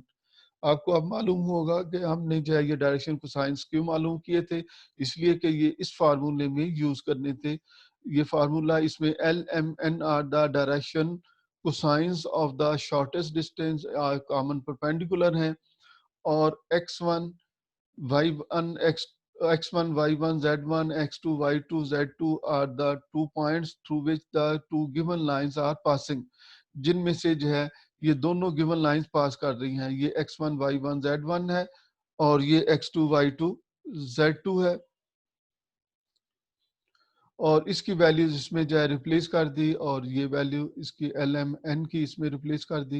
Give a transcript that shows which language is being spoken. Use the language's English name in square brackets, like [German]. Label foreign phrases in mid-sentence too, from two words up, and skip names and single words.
[Hindi] आपको अब मालूम होगा कि हमने जो है ये डायरेक्शन को साइंस क्यों मालूम किए थे, इसलिए कि ये इस फार्मूले में यूज करने थे। ये फार्मूला, इसमें [English] LMN are the direction cosines of the shortest distance common perpendicular हैं, और x1 y1 x1 y1 z1 x2 y2 z2 are the 2 points through which the two given lines are passing, [Hindi] जिनमें से जो है ये दोनों [English] given lines [Hindi] पास कर रही हैं। ये x1 y1 z1 है और ये x2 y2 z2 है, और इसकी वैल्यूज इसमें जो है रिप्लेस कर दी, और ये वैल्यू इसकी LMN की इसमें रिप्लेस कर दी।